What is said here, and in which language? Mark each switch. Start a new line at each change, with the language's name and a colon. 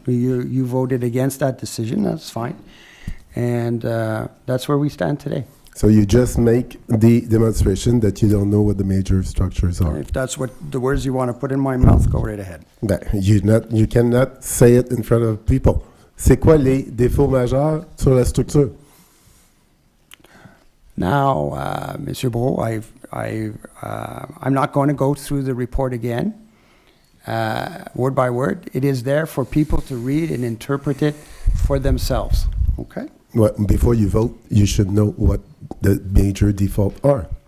English: You voted against that decision, that's fine. And that's where we stand today. So you just make the demonstration that you don't know what the major structures are. If that's what the words you want to put in my mouth, go right ahead. Ben, you cannot say it in front of people.
French: C'est quoi les défauts majeurs sur la structure?
English: Now, Monsieur Brault, I'm not going to go through the report again, word by word. It is there for people to read and interpret it for themselves. Okay? Well, before you vote, you should know what the major default are.